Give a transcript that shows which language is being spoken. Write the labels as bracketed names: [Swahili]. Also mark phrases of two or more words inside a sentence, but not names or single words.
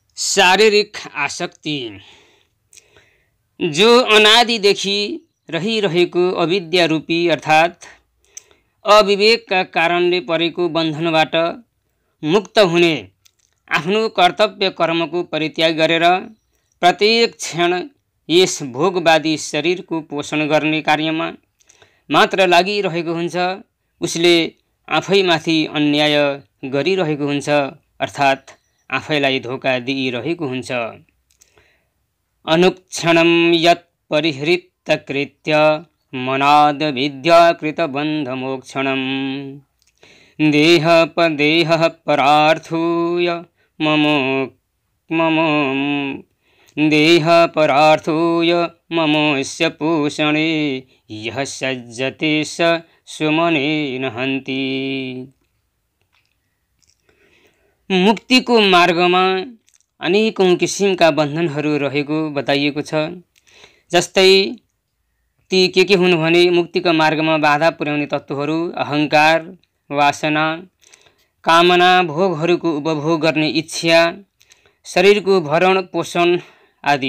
[Nepali] शारीरिक आसक्ति जो अनादिदेखि रहिरहेको अविद्या रूपी अर्थात् अविवेकका कारणले परेको बन्धनबाट मुक्त हुने आफ्नो कर्तव्य कर्मको परित्याग गरेर प्रत्येक क्षण यस भोगवादी शरीरको पोषण गर्ने कार्यमा मात्र लागिरहेको हुन्छ। उसले आफैमाथि अन्याय गरिरहेको हुन्छ अर्थात् आफैलाई धोका दिइरहेको हुन्छ। [Sanskrit] अनुक्षणं यत् परिहृत कृत्य मनाद विद्याकृत बन्धमोक्षणं देह परार्थूय ममोस्य पोषणे यः सज्जते स सुमनेन हन्ति। [Nepali] मुक्तिको मार्गमा अनेकौं किसिमका बन्धनहरू रहेको बताइएको छ। जस्तै ती के हुन् भने मुक्तिको मार्गमा बाधा पुर्याउने तत्त्वहरू अहंकार, वासना, कामना, भोगहरूको उपभोग गर्ने इच्छा, शरीरको भरण पोषण आदि।